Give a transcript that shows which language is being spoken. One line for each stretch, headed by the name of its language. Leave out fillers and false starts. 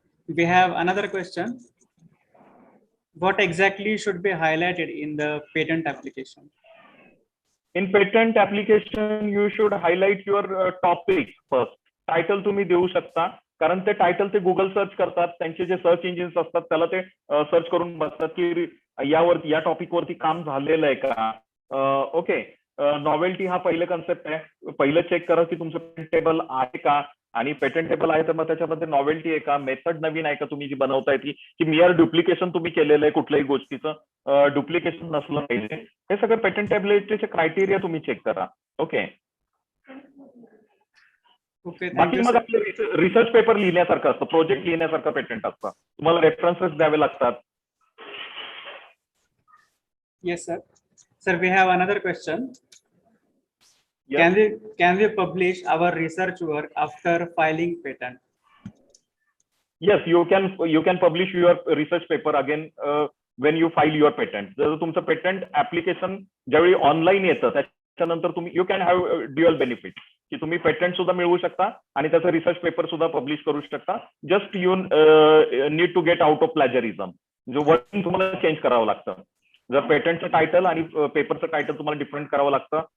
English: We have another question. What exactly should be highlighted in the patent application? In patent application, you should highlight your topic first.
Marathi: Title तुम्ही देऊ शकता, कारण ते title ते Google search करतात, त्यांचे जे सर्च इंजिन्स असतात त्याला ते सर्च करून बघतात की यावरती या टॉपिक वरती काम झालेलं आहे का. ओके, नॉवेल्टी हा पहिलं कन्सेप्ट आहे. पहिलं चेक करा की तुमचं पेटेंटेबल आहे का, आणि पेटेंटेबल आहे तर मग त्याच्यामध्ये नॉवेल्टी आहे का, मेथड नवीन आहे का तुम्ही जी बनवताय ती, की मिअर डुप्लिकेशन तुम्ही केलेलं आहे कुठल्याही गोष्टीचं, डुप्लिकेशन नसलं पाहिजे. हे सगळं पेटेंटेबिलिटीचे क्रायटेरिया तुम्ही चेक करा. ओके,
English: Okay, thank
Marathi: बाकी
English: you,
Marathi: मग
English: sir.
Marathi: आपलं रिसर्च पेपर लिहिण्यासारखं असतं, प्रोजेक्ट लिहिण्यासारखं पेटंट असतं. तुम्हाला रेफरन्सेस द्यावे लागतात.
English: Yes, sir. Sir, we have another question. Yes. Can we publish our research work after filing patent? Yes, you can publish your research paper again when you file your patent.
Marathi: जर तुमचं patent application ज्यावेळी online येतं त्याच्यानंतर तुम्ही
English: you can have dual benefit,
Marathi: की तुम्ही patent सुद्धा मिळवू शकता आणि त्याचा रिसर्च पेपर सुद्धा पब्लिश करू शकता.
English: Just you need to get out of plagiarism.
Marathi: जो वर्ड तुम्हाला चेंज करावं लागतं. जर पेटंटचं टायटल आणि पेपरचं टायटल तुम्हाला डिफरंट करावं लागतं.